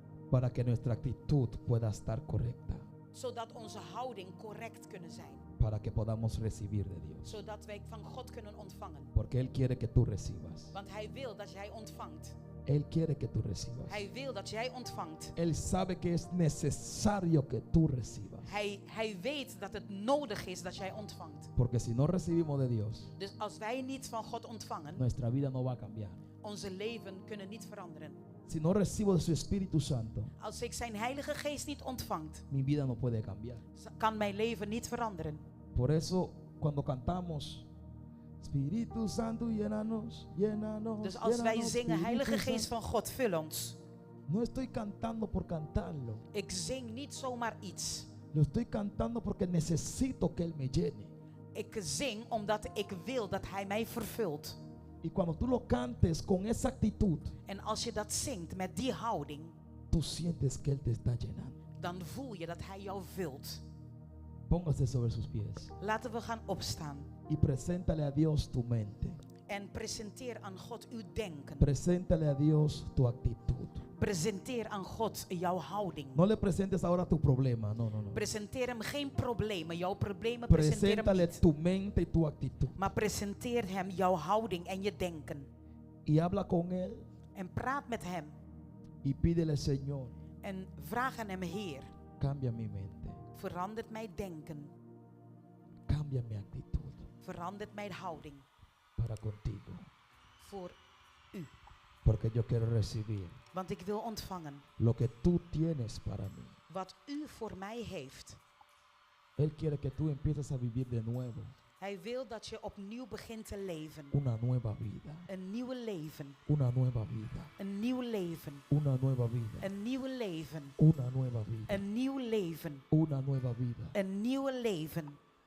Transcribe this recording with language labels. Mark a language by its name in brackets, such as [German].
[Spanish] para que nuestra actitud pueda estar correcta. [Dutch] Zodat onze houding correct kunnen zijn. [Spanish] para que podamos recibir de Dios. [Dutch] Zodat wij van God kunnen ontvangen. [Spanish] Porque Él quiere que tú recibas. [Dutch] Want Hij wil dat jij ontvangt. [Spanish] Él quiere que tú recibas. [Dutch] Hij wil dat jij ontvangt. [Spanish] Él sabe que es necesario que tú recibas. [Dutch] Hij weet dat het nodig is dat jij ontvangt. [Spanish] Porque si no recibimos de Dios, [Dutch] Dus als wij niet van God ontvangen, [Spanish] nuestra vida no va a cambiar. [Dutch] onze leven kunnen niet veranderen. [Spanish] Si no recibo de su Espíritu Santo, [Dutch] Als ik zijn Heilige Geest niet ontvangt, [Spanish] mi vida no puede cambiar. [Dutch] kan mijn leven niet veranderen. [Spanish] Por eso, cuando cantamos, Espíritu Santo, llénanos, llénanos. [Dutch] Dus als wij [Spanish] llénanos, [Dutch] zingen, [Spanish] Espíritu [Dutch] Heilige Geest [Spanish] Santo. [Dutch] van God, vul ons. [Spanish] No estoy cantando por cantarlo. [Dutch] Ik zing niet zomaar iets. [Spanish] Lo estoy cantando porque necesito que Él me llene. [Dutch] Ik zing omdat ik wil dat Hij mij vervult. [Spanish] Y cuando tú lo cantes con esa actitud, [Dutch] En als je dat zingt met die houding, [Spanish] tú sientes que Él te está llenando. [Dutch] dan voel je dat Hij jou vult. [Spanish] Póngase sobre sus pies [Dutch] Laten we gaan opstaan. [Spanish] y preséntale a Dios tu mente. [Dutch] En presenteer aan God uw denken. [Spanish] Preséntale a Dios tu actitud. [Dutch] Presenteer aan God jouw houding. [Spanish] No le presentes ahora tu problema, no, no, no. [Dutch] Presenteer hem geen problemen. Jouw problemen presenteer hem [Spanish] Preséntale [Dutch] niet. [Spanish] tu mente y tu actitud. [Dutch] Maar presenteer hem jouw houding en je denken. [Spanish] Y habla con Él [Dutch] En praat met hem. [Spanish] y pídele, Señor, [Dutch] En vraag aan hem, Heer, [Spanish] cambia mi mente, [Dutch] verandert mijn denken. [Spanish] cambia mi actitud [Dutch] Verandert mijn houding [Spanish] para contigo. [Dutch] voor u. [Spanish] Porque yo quiero recibir [Dutch] Want ik wil ontvangen [Spanish] lo que tú tienes para mí. [Dutch] wat u voor mij heeft. [Spanish] Él quiere que tú empieces a vivir de nuevo [Dutch] Hij wil dat je opnieuw begint te leven. [Spanish] una nueva vida, [Dutch] Een nieuwe leven. [Spanish] una nueva vida, [Dutch] Een nieuw leven. [Spanish] una nueva vida, [Dutch] Een nieuwe leven. [Spanish] una nueva vida, [Dutch] Een nieuw leven. [Spanish] una nueva vida. [Dutch] Een nieuwe leven.